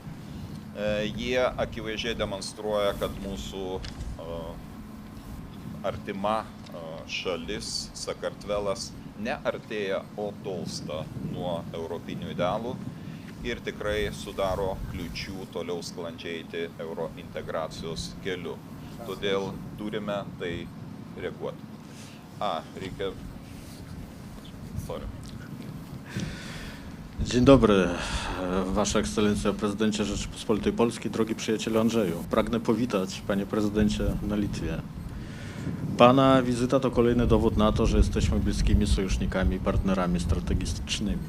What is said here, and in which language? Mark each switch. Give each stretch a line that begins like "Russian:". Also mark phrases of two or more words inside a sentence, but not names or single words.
Lithuanian: jie akivaizdžiai demonstruoja, kad mūsų artima šalis, Sakartvelas, neartėja, o tolsta nuo europinių idealų ir tikrai sudaro kliūčių toliau sklandžiai eiti eurointegracijos keliu. Todėl turime tai reaguoti.
Polish: Dzień dobry, Wasza Ekscelencja, prezydencie Rzeczypospolitej Polskiej, drogi przyjacielu Andrzeju. Pragnę powitać, panie prezydencie, na Litwie. Pana wizyta to kolejny dowód na to, że jesteśmy bliskimi sojusznikami i partnerami strategicznymi.